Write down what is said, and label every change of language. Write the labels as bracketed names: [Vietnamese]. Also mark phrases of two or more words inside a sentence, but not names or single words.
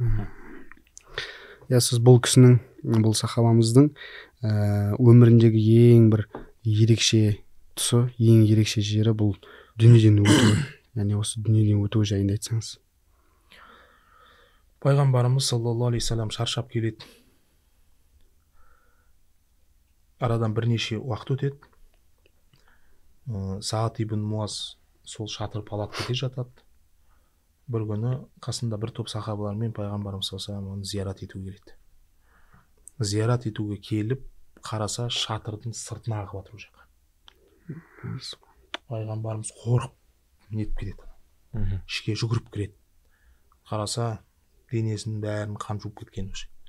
[Kazakh] Сіз бұл кісінің, бұл сахабамыздың өміріндегі ең бір ерекше тұсы, ең ерекше жері бұл дүниеден өтуі, яғни осы дүниеден өтуі жайында айтсаңыз. Пайғамбарымыз [Arabic] صلى الله عليه وسلم [Kazakh] шаршап келеді. Арадан бірнеше уақыт өтеді. Саад ибн Муаз сол шатыр палаткада жатады. Бір күні қасында бір топ сахабалармен пайғамбарымыз [Arabic] صلى الله عليه وسلم [Kazakh] оны зиярат етуге келеді. Зиярат етуге келіп, қараса шатырдың сыртына ағып жатыр ол жаққа. Пайғамбарымыз қорқып нетіп кетеді, ішке жүгіріп кіреді, қараса денесінің бәрін қан жуып кеткен уже.